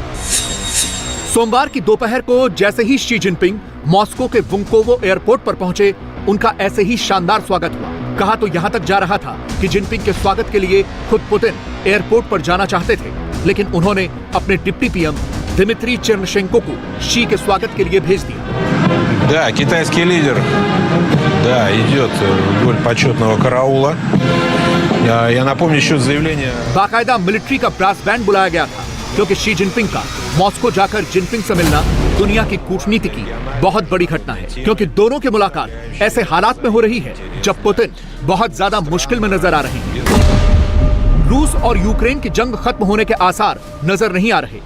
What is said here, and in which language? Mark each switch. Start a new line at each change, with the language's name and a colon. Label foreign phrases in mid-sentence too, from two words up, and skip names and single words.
Hindi: सोमवार की दोपहर को जैसे ही शी जिनपिंग मॉस्को के वुंकोवो एयरपोर्ट पर पहुंचे, उनका ऐसे ही शानदार स्वागत हुआ। कहा तो यहां तक जा रहा था कि जिनपिंग के स्वागत के लिए खुद पुतिन एयरपोर्ट पर जाना चाहते थे, लेकिन उन्होंने अपने
English: deputy PM
Hindi: दिमित्री चेरनशेंको को शी के स्वागत के लिए भेज दिया।
Russian: Да, китайский лидер, да, идет вдоль почетного караула. Я напомню еще заявление.
Hindi: बाकायदा मिलिट्री का
English: brass band
Hindi: बुलाया गया था, क्योंकि शी जिनपिंग का मॉस्को जाकर जिनपिंग से मिलना दुनिया की कूटनीति की बहुत बड़ी घटना है, क्योंकि दोनों की मुलाकात ऐसे हालात में हो रही है जब पुतिन बहुत ज्यादा मुश्किल में नजर आ रहे हैं। रूस और यूक्रेन की जंग खत्म होने के आसार नजर नहीं आ रहे।